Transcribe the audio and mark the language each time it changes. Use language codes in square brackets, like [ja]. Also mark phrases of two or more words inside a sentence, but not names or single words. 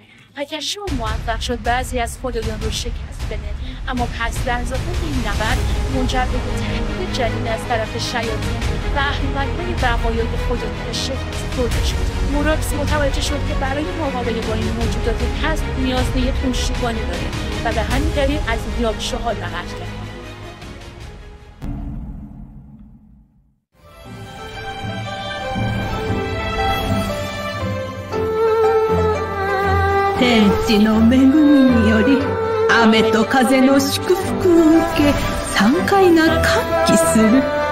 [fa] اگرچه او موفق شد بعضی از خدایان رو شکست بده، اما پس لحظات این نبرد منجر به تهدید جدید از طرف شیاطین و اهریمن‌های بقایای خدایان شکست خورده شد. موراکس متوجه شد که برای مقابله با این موجودات پست نیاز به یک پشتیبانی داره و به همین دلیل از یاکشاها لغت کرد. [ja] 天地の恵みにより雨と風の祝福を受け山海が歓喜する。